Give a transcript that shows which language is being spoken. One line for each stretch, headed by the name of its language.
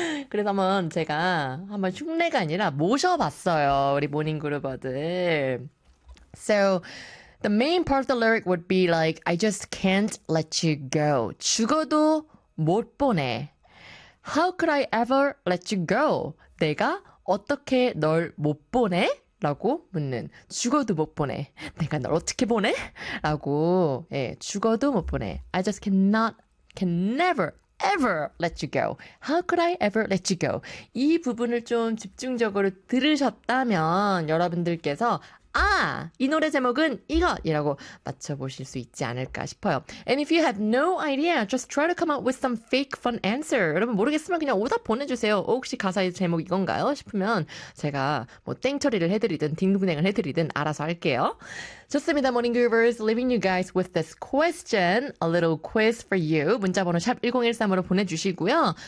Korean: 그래서 한번 제가 한번 흉내가 아니라 모셔봤어요 우리 모닝 그루버들
English: So the main part of the lyric would be like I just can't let you go
Korean: 죽어도 못 보내
English: How could I ever let you go?
Korean: 내가 어떻게 널 못 보내? 라고 묻는 죽어도 못 보내. 내가 널 어떻게 보내? 라고 예, 죽어도 못 보내.
English: I just cannot, can never, ever let you go. How could I ever let you go?
Korean: 이 부분을 좀 집중적으로 들으셨다면 여러분들께서 아, 이 노래 제목은 이것이라고 맞춰보실 수 있지 않을까 싶어요.
English: And if you have no idea, just try to come up with some fake fun answer.
Korean: 여러분 모르겠으면 그냥 오답 보내주세요. 혹시 가사의 제목 이건가요? 싶으면 제가 뭐 땡처리를 해드리든 딩동댕을 해드리든 알아서 할게요. 좋습니다.
English: Morning Groovers, leaving you guys with this question, a little quiz for you.
Korean: 문자번호 샵1013으로 보내주시고요.